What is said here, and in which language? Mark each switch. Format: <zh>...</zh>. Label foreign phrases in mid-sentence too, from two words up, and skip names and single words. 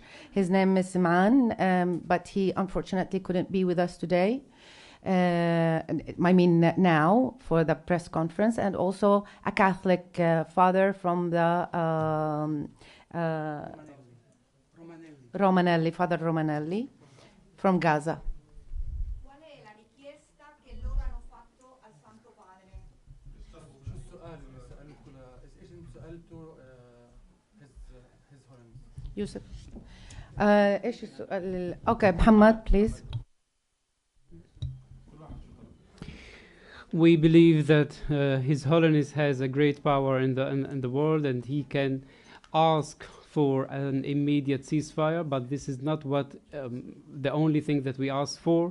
<en>His name is Siman, but he unfortunately couldn't be with us today. I mean now for the press conference, and also a Catholic father from the Romanelli, Father Romanelli, from Gaza.</en> <it>Qual è la richiesta che loro hanno fatto al Santo Padre? Yusuf.</it> <ar>ايش السؤال؟ Okay, Muhammad,</ar> <en>please. We believe that His Holiness has a great power in the world, and he can ask for an immediate ceasefire, but this is not what the only thing that we ask for.</en>